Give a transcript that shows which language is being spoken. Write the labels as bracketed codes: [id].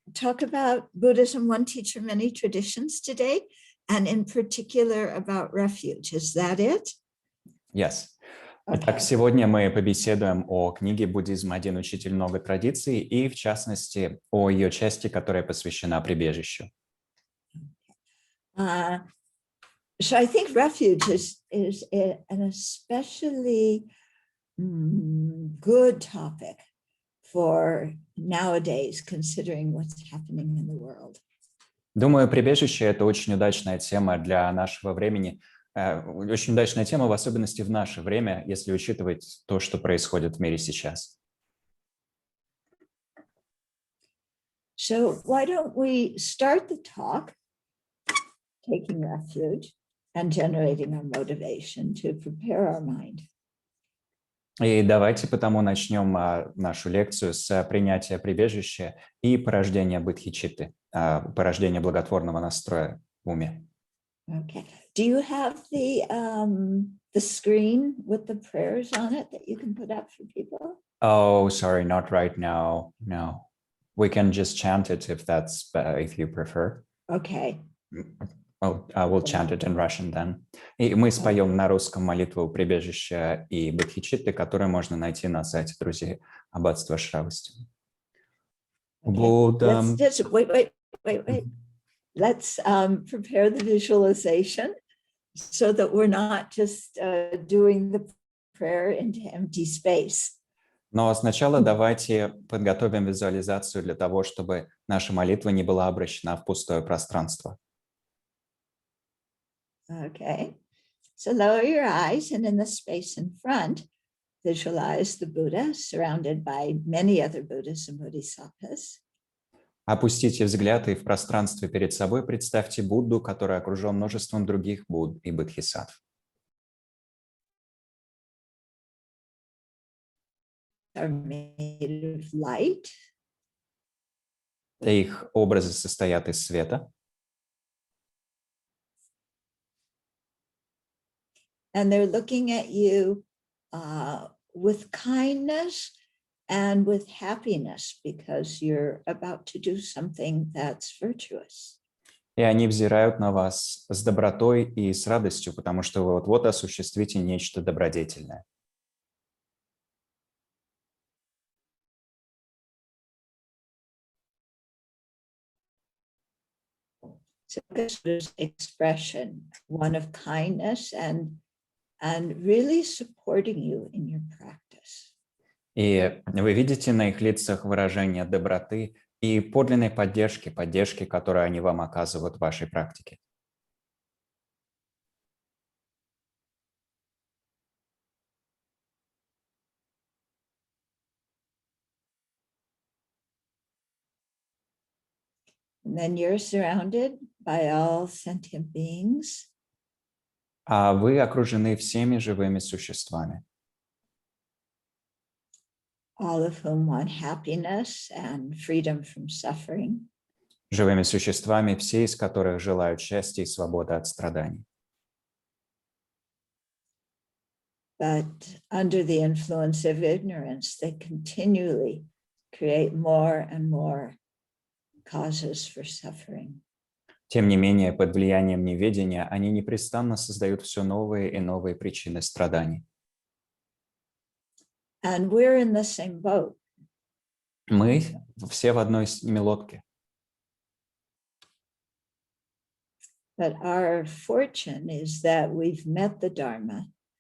[en] talk about Buddhism, one teacher, many traditions today, and in particular about refuge. Is that it? Yes. [ru] Итак, сегодня мы побеседуем о книге «Буддизм. Один учитель, много традиций» и, в частности, о ее части, которая посвящена прибежищу. [en] So I think refuge is an especially good topic for nowadays, considering what's happening in the world. [ru] Думаю, прибежище – это очень удачная тема для нашего времени, очень удачная тема, в особенности в наше время, если учитывать то, что происходит в мире сейчас. [en] So why don't we start the talk, taking refuge and generating our motivation to prepare our mind. [ru] И давайте потому начнем нашу лекцию с принятия прибежища и порождения бодхичитты, порождения благотворного настроя в уме. [en] Okay. Do you have the screen with the prayers on it that you can put up for people? Oh, sorry, not right now. No, we can just chant it if you prefer. Okay. Oh, I will chant it in Russian then. [ru] И мы споем на русском молитву прибежища и бодхичитты, которую можно найти на сайте друзей Аббатства Шравости. [en] Okay. Wait. Let's prepare the visualization so that we're not just doing the prayer into empty space. [ru] Но сначала давайте подготовим визуализацию для того, чтобы наша молитва не была обращена в пустое пространство. [en] Okay, so lower your eyes and in the space in front, visualize the Buddha surrounded by many other Buddhas and Bodhisattvas. [ru] Опустите взгляд и в пространстве перед собой представьте Будду, который окружен множеством других Будд и Бодхисаттв. [en] Are made of light. [ru] Их образы состоят из света. [en] And they're looking at you with kindness and with happiness because you're about to do something that's virtuous. [ru] И они взирают на вас с добротой и с радостью, потому что вы вот-вот осуществите нечто добродетельное. [en] So this expression, one of kindness and really supporting you in your practice. [ru] И вы видите на их лицах выражение доброты и подлинной поддержки, которую они вам оказывают в вашей практике. [en] And then you're surrounded by all sentient beings. [ru] А вы окружены всеми живыми существами. [en] All of whom want happiness and freedom from suffering. [ru] Живыми существами, все из которых желают счастья и свободы от страданий. [en] But under the influence of ignorance, they continually create more and more causes for suffering. [ru] Тем не менее, под влиянием неведения они непрестанно создают все новые и новые причины страданий. [en] And we're in the same boat. [ru] Мы все в одной лодке. [en] But our fortune is that we've met the Dharma.